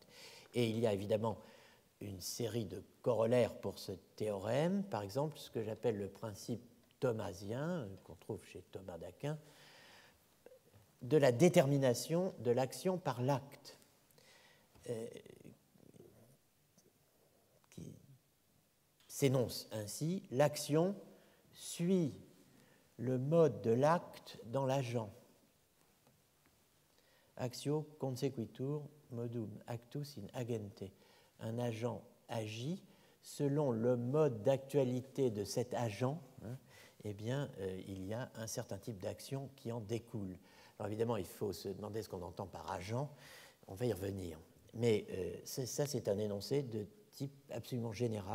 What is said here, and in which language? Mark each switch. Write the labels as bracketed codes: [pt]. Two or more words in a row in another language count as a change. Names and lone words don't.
[fr] Et il y a évidemment une série de corollaires pour ce théorème, par exemple ce que j'appelle le principe thomasien, qu'on trouve chez Thomas d'Aquin, de la détermination de l'action par l'acte, qui s'énonce ainsi: l'action suit le mode de l'acte dans l'agent. [la] Actio consequitur modum actus in agente. [fr] Un agent agit selon le mode d'actualité de cet agent, eh bien, il y a un certain type d'action qui en découle. Alors évidemment, il faut se demander ce qu'on entend par agent, on va y revenir. Mais ça, c'est un énoncé de type absolument général.